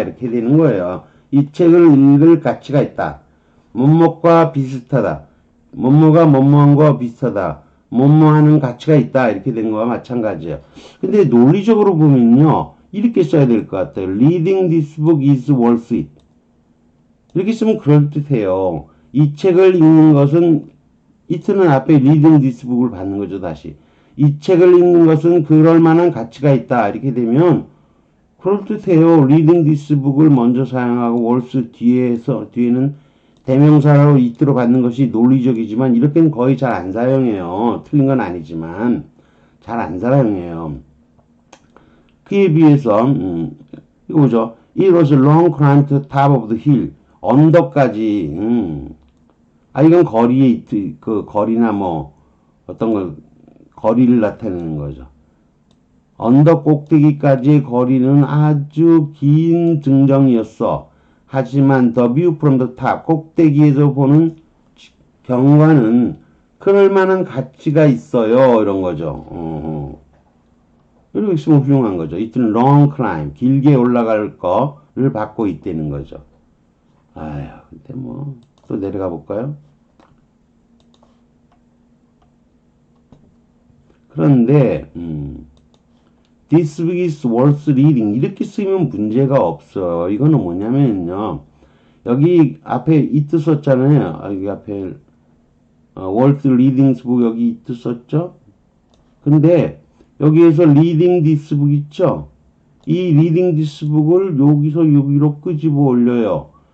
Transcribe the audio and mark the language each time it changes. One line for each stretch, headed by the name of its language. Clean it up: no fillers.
Korean: 이렇게 되는 거예요. 이 책을 읽을 가치가 있다. 뭐뭐과 비슷하다. 뭐뭐가 뭐뭐한 거와 비슷하다. 뭐뭐하는 가치가 있다. 이렇게 되는 거와 마찬가지예요. 근데 논리적으로 보면요. 이렇게 써야 될 것 같아요.
English: Reading this book is worth it.
Korean: 이렇게 쓰면 그럴듯해요. 이 책을 읽는 것은 이트는 앞에
English: reading this book
Korean: 을 받는 거죠. 다시. 이 책을 읽는 것은 그럴 만한 가치가 있다. 이렇게 되면 그럴듯해요.
English: reading this book
Korean: 을 먼저 사용하고 worth 뒤에는 대명사로 이트로 받는 것이 논리적이지만 이렇게는 거의 잘 안 사용해요. 틀린 건 아니지만 잘 안 사용해요. 그에 비해서 이거 보죠.
English: It was a long climb to the top of the hill.
Korean: 언덕까지 이건 거리의 이트, 그 거리나 뭐 어떤 걸 거리를 나타내는 거죠. 언덕 꼭대기까지의 거리는 아주 긴 등정이었어. 하지만
English: the view from the top,
Korean: 꼭대기에서 보는 경관은 그럴만한 가치가 있어요. 이런 거죠. 이렇게 있으면 훌륭한 거죠. 이틀은
English: long climb,
Korean: 길게 올라갈 거를 받고 있다는 거죠. 아휴, 근데 뭐, 또 내려가 볼까요? 그런데,
English: this book is worth reading.
Korean: 이렇게 쓰면 문제가 없어요. 이거는 뭐냐면요. 여기 앞에 it 썼잖아요. 여기 앞에,
English: worth reading book
Korean: 여기 it 썼죠? 근데, 여기에서
English: reading this book
Korean: 있죠? 이
English: reading this book
Korean: 을 여기서 여기로 끄집어 올려요.